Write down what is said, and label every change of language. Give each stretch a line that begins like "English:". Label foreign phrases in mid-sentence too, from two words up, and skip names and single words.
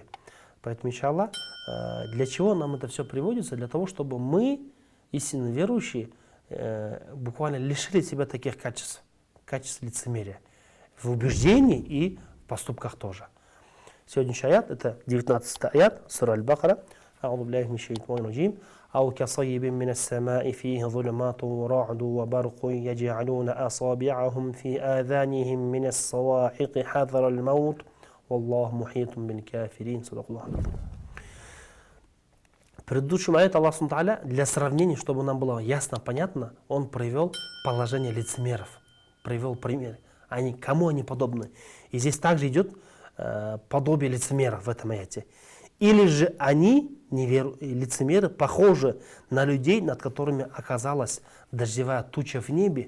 Russian: Поэтому, иншаллах, для чего нам это все приводится? Для того, чтобы мы, истинно верующие, буквально лишили себя таких качеств, качеств лицемерия, в убеждении и в поступках тоже. Сегодняшний аят, это 19 аят, сура Аль-Бахара.
Arabic: أعوذ بالله من الشيطان الرجيم أو كصيب من السماء فيه ظلمات ورعد وبرق يجعلون أصابعهم في آذانهم من الصواعق حذر الموت والله محيط بالكافرين. صدق الله العظيم.
Russian: В предыдущем аяте
Arabic: الله سبحانه
Russian: для сравнения, чтобы нам было ясно, понятно, Он привел положение лицемеров, привел пример. Кому они подобны? И здесь также идет подобие лицемеров в этом аяте. Или же они, лицемеры, похожи на людей, над которыми оказалась дождевая туча в небе.